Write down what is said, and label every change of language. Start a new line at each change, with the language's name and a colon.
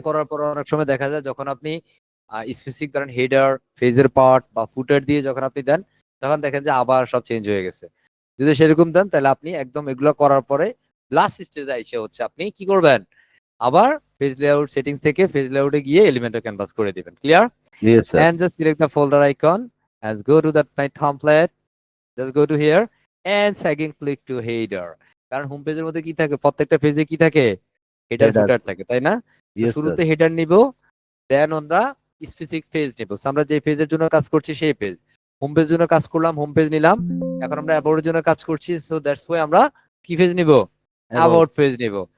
Bangla: করার পর অনেক সময় দেখা যায় যখন আপনি স্পেসিফিক ধরেন হেডার ফেজের পার্ট বা ফুটার দিয়ে যখন আপনি দেন তখন দেখেন যে আবার সব চেঞ্জ হয়ে গেছে। যদি সেরকম দেন তাহলে আপনি একদম এগুলো করার পরে লাস্ট স্টেজে এসে হচ্ছে আপনি কি করবেন, আবার পেজ লেআউট সেটিংস থেকে পেজ লেআউটে গিয়ে এলিমেন্টর ক্যানভাস করে দিবেন। Clear?
English: Yes, sir. And just select the folder icon and go to that my template. Just go to here and second click to header.
Bangla: কারণ হোম পেজের মধ্যে কি থাকে, প্রত্যেকটা পেজে কি থাকে, হেডার
English: Header.
Bangla: ফুটার থাকে, তাই না? So,
English: Yes,
Bangla: শুরুতে
English: sir.
Bangla: হেডার নিব, দেন আমরা স্পেসিফিক পেজ নিব। So, আমরা যে পেজের জন্য কাজ করছি সেই পেজ, হোম পেজের জন্য কাজ করলাম, হোম পেজ নিলাম। এখন আমরা অ্যাবাউটের জন্য কাজ করছি,
English: so that's why
Bangla: আমরা কি পেজ নিব, অ্যাবাউট পেজ নিব।